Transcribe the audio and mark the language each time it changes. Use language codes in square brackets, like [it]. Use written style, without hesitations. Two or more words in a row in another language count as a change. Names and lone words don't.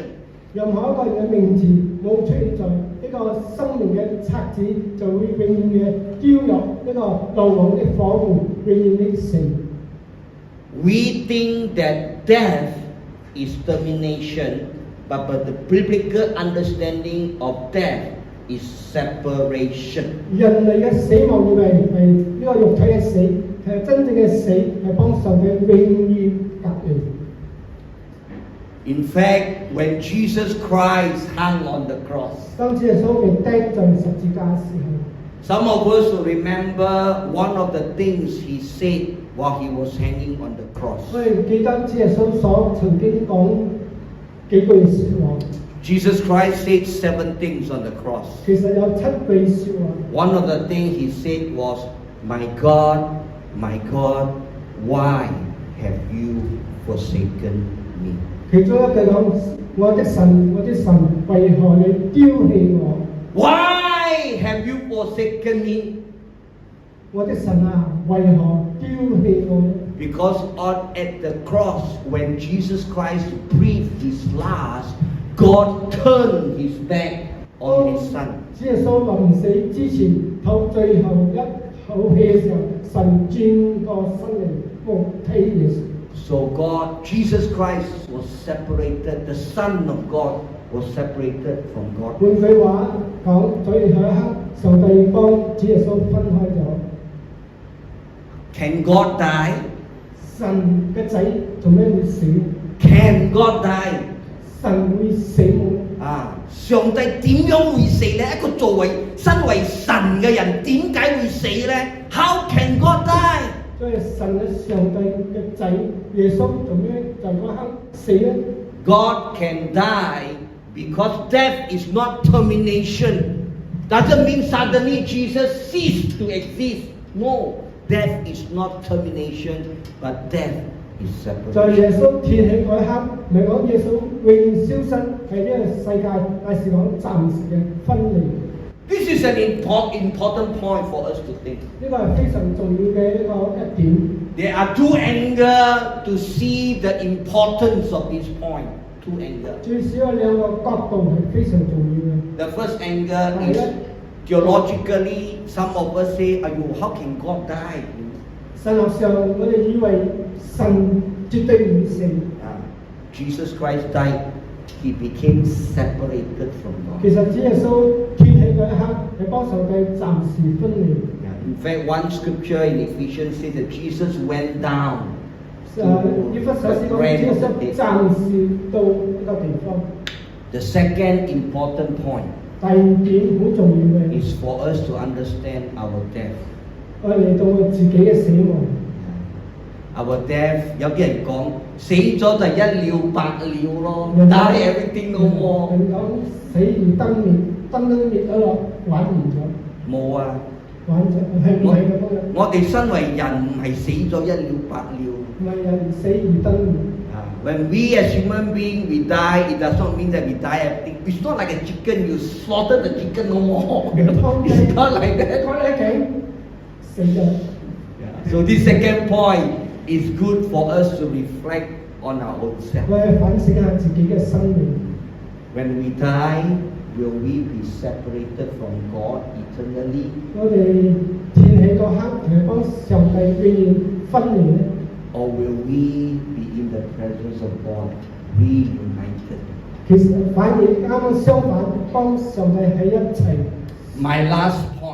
[yue] 任何一個人嘅名字冇出現在呢個生命嘅冊子，就會永遠嘅丟入呢個流亡的火湖，永遠的死。 [en] We think that death is termination, but the biblical understanding of death is separation. [yue] 人類嘅死亡以為係呢個肉體嘅死，其實真正嘅死係幫上帝永遠隔離。 [en] In fact, when Jesus Christ hung on the cross, [yue] 當主耶穌被釘在十字架嘅時候， [en] some of us will remember one of the things he said while he was hanging on the cross. [yue] 我哋記得主耶穌所曾經講幾句説話， [en] Jesus Christ said 7 things on the cross. [yue] 其實有7句説話。 [en] One of the things he said was, my God, why have you forsaken me? [yue] 其中一句講：我的神，我的神，為何你丟棄我？ [en] Why have you forsaken me? [yue] 我的神啊，為何丟棄我？ [en] Because at the cross, when Jesus Christ breathed his last, God turned his back on his son. [yue] 主耶穌臨死之前透最後一口氣嘅時候，神轉過身嚟服睇耶穌。 [en] So Jesus Christ was separated, the Son of God was separated from God. [yue] 換句話講，最後一刻，上帝幫主耶穌分開咗。 [en] Can God die? [yue] 神嘅仔做咩會死？ Can God die? 神會死冇？上帝點樣會死呢？一個身為神嘅人，點解會死呢？ [en] How can God die? [yue] 所以神嘅上帝嘅仔耶穌做咩在嗰刻死呢？ [en] God can die because death is not termination. Doesn't mean suddenly Jesus ceased to exist. No, death is not termination, but death is [yue] 在 [en] separation. [yue] 耶穌斷氣嗰一刻，唔係講耶穌永遠消失喺呢個世界，但係講暫時嘅分離。 [en] This is an important point for us to think. [yue] 呢個係非常重要嘅一點。 [en] There are 2 angles to see the importance of this point. 2 angles. [yue] 最少有2個角度係非常重要嘅。 [en] The first angle is theologically, some of us say, how can God die? [yue] 神學上，我哋以為神絕對唔會死。 [en] Jesus Christ died. He became separated from [yue] 其 [en] God. [yue] 實主耶穌斷氣嗰一刻，係幫上帝暫時分離。 [en] In fact, one scripture in Ephesians says that Jesus went down [yue] 以弗所書講，主耶穌暫時到一個地方。 [en] The second important point [yue] 第二點好重要嘅， [en] is for us to understand our death. [yue] 我嚟到自己嘅死亡。 [en] Our death, [yue] 有啲人講死咗就一了百了咯 ， [en] die everything no more。 [yue] 人講死而燈滅，燈都滅咗落，玩完咗。冇啊，玩咗係唔係咁樣？我哋身為人唔係死咗一了百了。唔係人死而燈滅。 [en] When we as human beings we die, it does not mean that we die everything. It's not like a chicken. You slaughter the chicken no more. It's not like that. [yue] 開你頸死咗。 [en] So this second point is good for us to reflect on our own self. [yue] 我哋反省下自己嘅生命。 [en] When we die, will we be separated from God eternally? [yue] 我哋斷氣嗰刻係幫上帝永遠分離咧， [en] Or will we be in the presence of God, reunited? [yue] 其實反而啱啱相反，幫上帝喺一齊。 [en] My last